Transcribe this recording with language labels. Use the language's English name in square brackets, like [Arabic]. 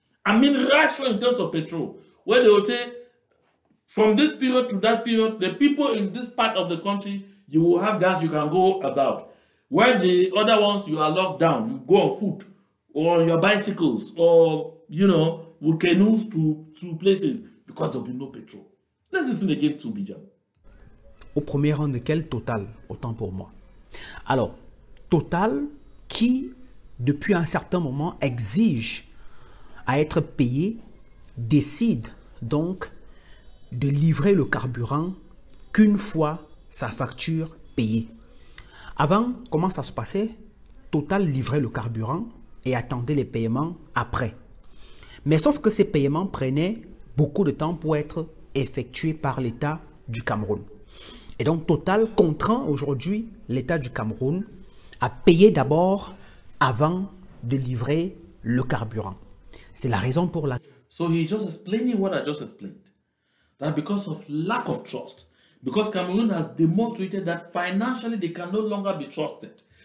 [English] I mean rationing in terms of petrol, where they will say, from this period to that period, the people in this part of the country, you will have gas you can go about. While the other ones, you are locked down. You go on foot or your bicycles or, you know, with canoes to places because there will be no petrol. Let's listen again to Bijan. [French] Au premier rang de quel Total, autant pour moi. Alors, Total qui, depuis un certain moment, exige à être payé, décide donc de livrer le carburant qu'une fois sa facture payée. Avant, comment ça se passait? Total livrait le carburant et attendait les paiements après. Mais sauf que ces paiements prenaient beaucoup de temps pour être effectués par l'État du Cameroun. Et donc Total contraint aujourd'hui l'État du Cameroun à payer d'abord avant de livrer le carburant. C'est la raison pour laquelle... [English] So he's just explaining what I just explained. That because of lack of trust, because Cameroon has demonstrated that financially they can no longer be trusted.